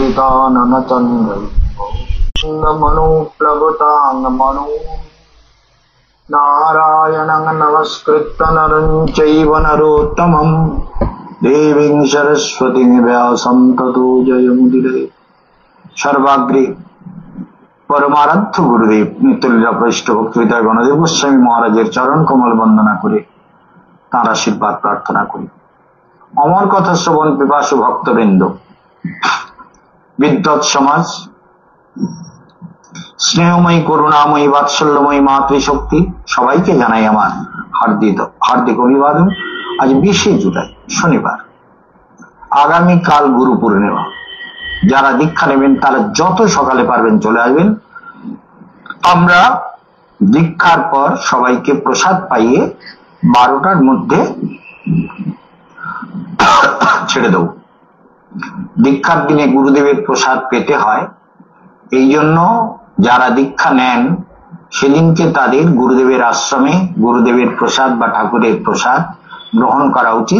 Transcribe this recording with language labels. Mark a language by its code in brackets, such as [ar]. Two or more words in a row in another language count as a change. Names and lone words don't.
[sa] मनो नारायणं नमस्कृत्य नरं चैव नरोत्तमं देवीं सरस्वतीं व्यासं ततो जयमुदीरये। [bn] সর্বাগ্রে পরমারাধ্য গুরুদেব নিত্যলীলা পৃষ্ঠ ভক্তিবিদ্যা গণদেব গোস্বামী মহারাজের চরণ কমল বন্দনা করে তার আশীর্বাদ প্রার্থনা করি। অমর কথা শ্রবণ পিপাসু ভক্তবৃন্দ, বিদ্বৎ সমাজ, স্নেহময়ী করুণাময়ী বাৎসল্যময়ী মাতৃশক্তি সবাইকে জানাই আমার হার্দিক অভিবাদন। আজ 20 জুলাই শনিবার, আগামীকাল গুরু পূর্ণিমা। যারা দীক্ষা নেবেন তারা যত সকালে পারবেন চলে আসবেন। আমরা দীক্ষার পর সবাইকে প্রসাদ পাইয়ে 12টার মধ্যে ছেড়ে দেব। দীক্ষার দিনে গুরুদেবের প্রসাদ পেতে হয়, এই জন্য যারা দীক্ষা নেন সেদিনকে তাদের গুরুদেবের আশ্রমে গুরুদেবের প্রসাদ বা ঠাকুরের প্রসাদ গ্রহণ করা উচিত।